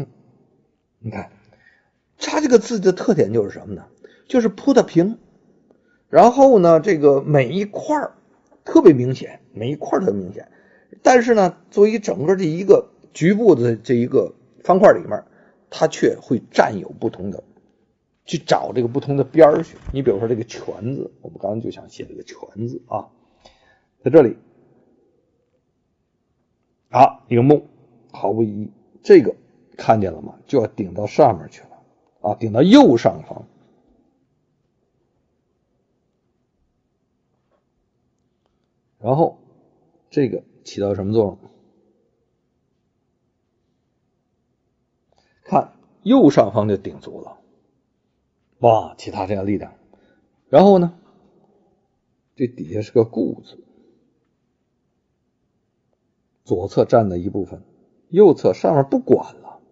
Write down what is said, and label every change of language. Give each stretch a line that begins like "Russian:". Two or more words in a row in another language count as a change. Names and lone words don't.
Chinese: 你看它這個字的特點就是什麼呢？就是鋪的平，然後呢這個每一塊特別明顯，但是呢作為整個這一個局部的這一個方塊裡面，它卻會占有不同的，去找這個不同的邊兒去。你比如說這個全字，我們剛剛就想寫這個全字在這裡一個木毫不異議，這個看見了嗎？就要頂到上面去了頂到右上方。然後這個起到什麼作用？看右上方就頂足了其他这樣力量。然後呢這底下是個固字，左側占了一部分，右側上面不管了。